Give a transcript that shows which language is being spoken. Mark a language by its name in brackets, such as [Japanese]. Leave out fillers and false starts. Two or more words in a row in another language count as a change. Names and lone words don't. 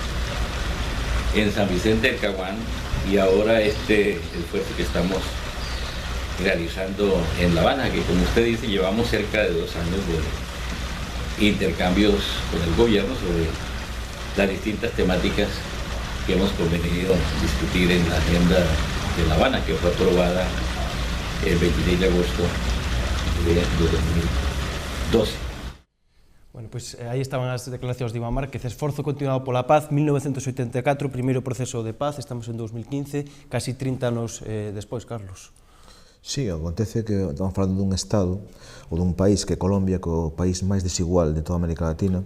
[Spanish] en San Vicente del Caguán, y ahora el esfuerzo que estamos realizando en La Habana, que como usted dice, llevamos cerca de 2 años de intercambios con el gobierno sobre las distintas temáticas que hemos convenido discutir en la agenda de La Habana, que fue aprobada el 26 de agosto de 2012. [Galician] Bueno, pois aí estaban as declaracións de Iván Márquez. Esforzo continuado pola paz, 1984, primeiro proceso de paz, estamos en 2015, casi 30 anos despois, Carlos. Sí, acontece que estamos falando dun estado ou dun país que Colombia, que é o país máis desigual de toda América Latina.